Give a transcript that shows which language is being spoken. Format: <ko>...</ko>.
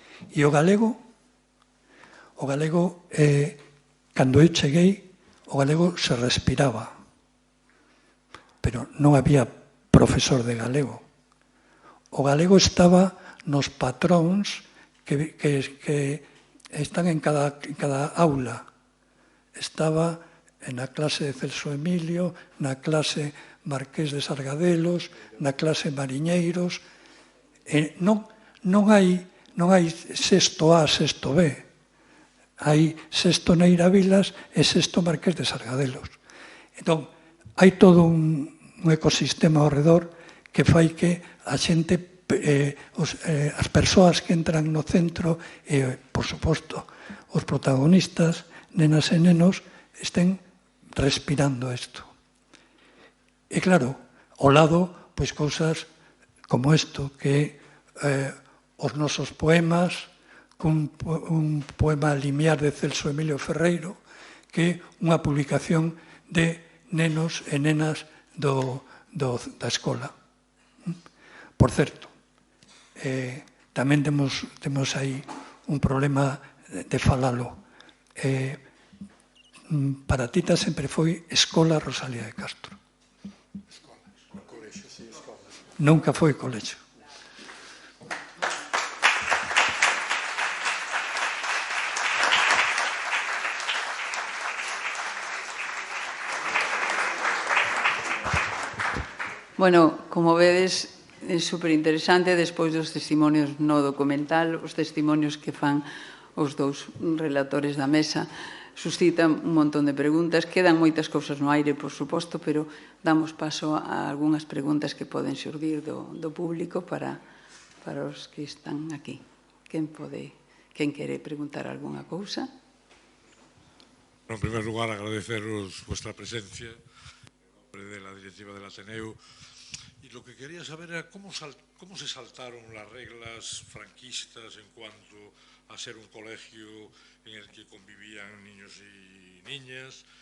<gl>E o galego, cando eu cheguei, o galego se respiraba, pero non había profesor de galego. O galego estaba nos patróns que están en cada aula. Estaba na clase de Celso Emilio, na clase Marqués de Sargadelos, na clase Mariñeiros. Non hai sexto A, sexto B. Hai sexto Neira Vilas e sexto Marqués de Sargadelos. Entón, hai todo un ecosistema ao redor que fai que a xente, as persoas que entran no centro e, por suposto, os protagonistas, nenas e nenos, estén respirando isto. E claro, ao lado, pois cousas como isto, que os nosos poemas, un poema limiar de Celso Emilio Ferreiro, que é unha publicación de nenos e nenas da escola. Por certo, tamén temos aí un problema de falalo. Para Tita sempre foi Escola Rosalía de Castro. Nunca foi colexio. Bueno, como vedes, é superinteresante, despois dos testimonios no documental, os testimonios que fan os dous relatores da mesa, suscitan un montón de preguntas. Quedan moitas cousas no aire, por suposto, pero damos paso a algunhas preguntas que poden xurdir do público para os que están aquí. Quen quere preguntar algunha cousa?</gl> <es>En primer lugar, agradeceros vuestra presencia en nombre de la directiva del Ateneo. Y lo que quería saber era cómo se saltaron las reglas franquistas en cuanto a ser un colegio en el que convivían niños y niñas.</es>